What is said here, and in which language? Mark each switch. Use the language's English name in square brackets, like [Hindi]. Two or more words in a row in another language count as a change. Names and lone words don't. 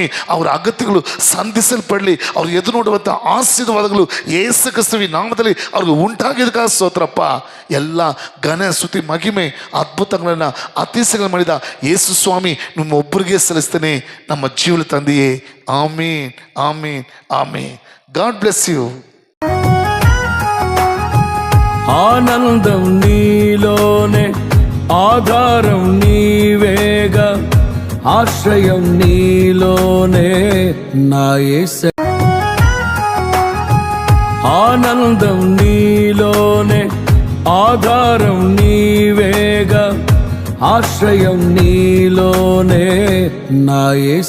[Kannada] ಅವರ ಅಗತ್ಯಗಳು ಸಂಧಿಸಲ್ಪಡಲಿ, ಅವ್ರು ಎದುರು ನೋಡುವಂಥ ಆಶೀರ್ವಾದಗಳು ಯೇಸು ಕ್ರಿಸ್ತುವಿನ ನಾಮದಲ್ಲಿ ಅವ್ರಿಗೆ ಉಂಟಾಗಿದ್ದಕ್ಕೆ ಸ್ತೋತ್ರಪ್ಪ. ಎಲ್ಲ ಘನ ಸ್ತುತಿ ಮಹಿಮೆ ಅದ್ಭುತಗಳನ್ನು ಅತಿಶಯಗಳು ಮಾಡಿದ ಯೇಸು ಸ್ವಾಮಿ ನಿಮ್ಮ ಒಬ್ಬರಿಗೆ ಸಲ್ಲಿಸ್ತೇನೆ, ನಮ್ಮ ಜೀವನ ತಂದೆಯೇ. ಆಮೀನ್, ಆಮೀನ್, ಆಮೀನ್. [English] God bless you. [Telugu] ఆనందం నీలోనే ఆధారం నీవేగా, ఆశ్రయం నీలోనే నా యేసయ్యా. ఆనందం నీలోనే, ఆధారం నీవేగా, ఆశ్రయం నీలోనే నా యేసయ్యా.